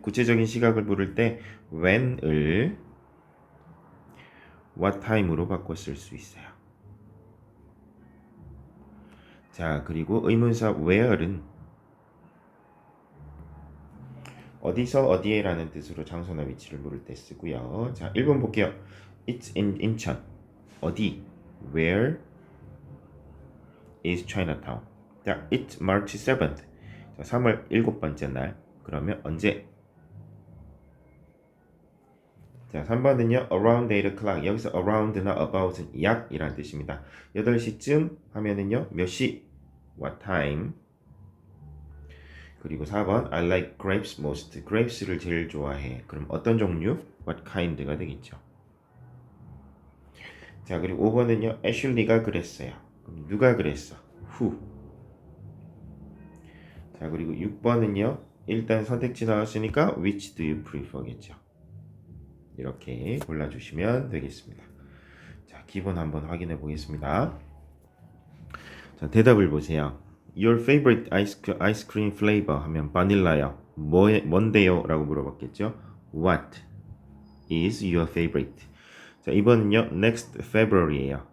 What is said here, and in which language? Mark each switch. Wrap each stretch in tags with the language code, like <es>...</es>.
<ko>구체적인 시각을 물을 때 when을 what time으로 바꿔 쓸 수 있어요. 자, 그리고 의문사 where는 어디서 어디에 라는 뜻으로 장소나 위치를 물을 때 쓰고요. 자, 1번 볼게요.</ko> <en>It's in 인천. 어디? Where is Chinatown?</en> <ko>자, it's March 7th. 자, 3월 7번째 날. 그러면 언제?</ko> <en>자, 3번은요. around 8 o'clock.</en> <ko>여기서 around나 about은 약이란 뜻입니다. 8시쯤 하면은요. 몇 시? what time?</ko> <en>그리고 4번 I like grapes most.</en> <ko>grapes를 제일 좋아해. 그럼 어떤 종류?</ko> <en>what kind 가 되겠죠.</en> <ko>자, 그리고 5번은요. 애슐리가 그랬어요. 그럼 누가 그랬어? who. 자, 그리고 6번은요. 일단 선택지 나왔으니까 which do you prefer 겠죠. 이렇게 골라주시면 되겠습니다. 자, 기본 한번 확인해 보겠습니다. 자, 대답을 보세요.</ko> <en>Your favorite ice cream flavor 하면 바닐라요.</en> <ko>뭔데요? 라고 물어봤겠죠. What is your favorite? 자, 이번은요.</ko> <en>Next February예요.</en>